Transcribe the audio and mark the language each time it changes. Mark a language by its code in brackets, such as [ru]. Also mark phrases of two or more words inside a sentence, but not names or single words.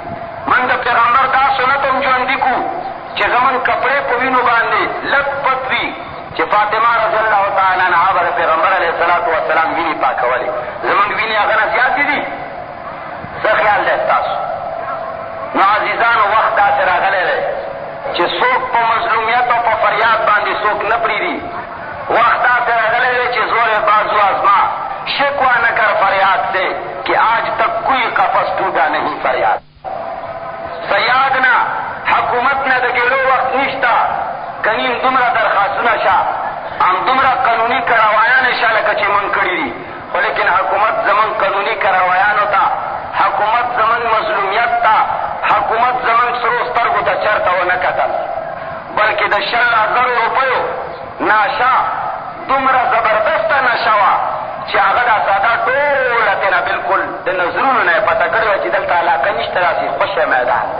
[ps] موږ د پیغمبر دا سنت هم ژوندي کړو چې زموږ کپړې په وینو باندې لږ پت وي، چې فاطمه [ar] رضی الله تعالی عنها [ps] به د پیغمبر [ar] علیه الصلاة والسلام [ps] وینې پاکولې. زموږ وینې هغه نه زیاتې دي. څه خیال دی ستاسو؟ نو عزیزانو وخت داسې راغلی دی چې څوک په مظلومیت او په فریاد باندې څوک نه پرېږدي. وقت داسې راغلی دی چې [ur] زور بازو آزما شکوہ نہ کر فریاد سے کہ آج تک کوئی قفص ٹوٹا نہیں فریاد. [ps] فریاد نه حکومت نه د ګېلو وخت نشته، کنیم دومره درخواستونه شه، همدومره قانوني کړاویانې شه لکه چې موږ کړي دي. خو لیکن حکومت زموږ قانوني کړاویانو ته، حکومت زموږ مظلومیت ته، حکومت زموږ سرو سترګو ته چېرته ونه کتل، بلکې د 100,000 روپیو ناشه دومره زبردسته نشه وه چې هغه دا ساده ټوله تېنه بلکل د نظرونو نه یې پته کړې وه چې دلته علاقه نشته، داسې خوشی میدان دی.